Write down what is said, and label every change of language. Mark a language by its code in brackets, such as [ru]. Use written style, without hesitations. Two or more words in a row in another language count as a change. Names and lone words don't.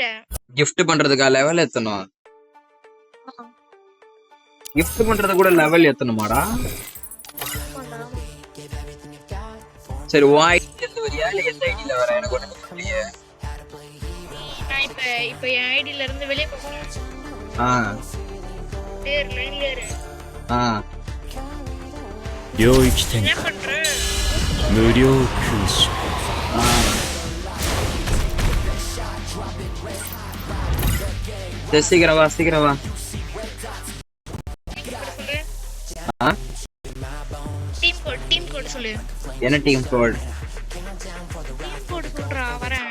[ta] கிஃப்ட் பண்றதுக்கா லெவல் ஏத்தணும்? கிஃப்ட் பண்றது கூட லெவல் ஏத்தணுமாடா? சரி, வாய்ஸ் வரியா இல்ல எந்த ஐடில வர? எனக்கு ஒண்ணு புரியலையே. நான் இப்ப என் ஐடில இருந்து வெளிய போறேன். [ja] 領域展開無料空襲 [ta] சீக்கிரம் வா. [en] team code [ta] சொல்லு. என்ன [en] team code [ta] சொல்றா, வரேன்.